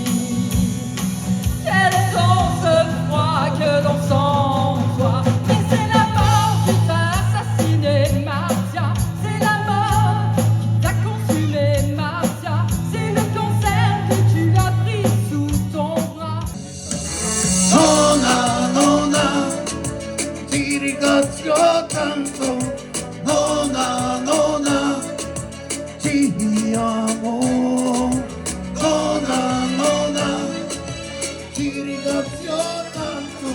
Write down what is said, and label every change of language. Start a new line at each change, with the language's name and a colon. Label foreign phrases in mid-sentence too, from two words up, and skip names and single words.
French: Quel sens froid que l'on sent en toi. Mais c'est la mort qui t'a assassiné, Marcia. C'est la mort qui t'a consumé, Marcia. C'est le cancer que tu as pris sous ton bras.
Italian: Nonna, nonna, ti ringrazio tanto. Nonna, nonna, ti amo. Nonna, nonna, ti ringrazio tanto.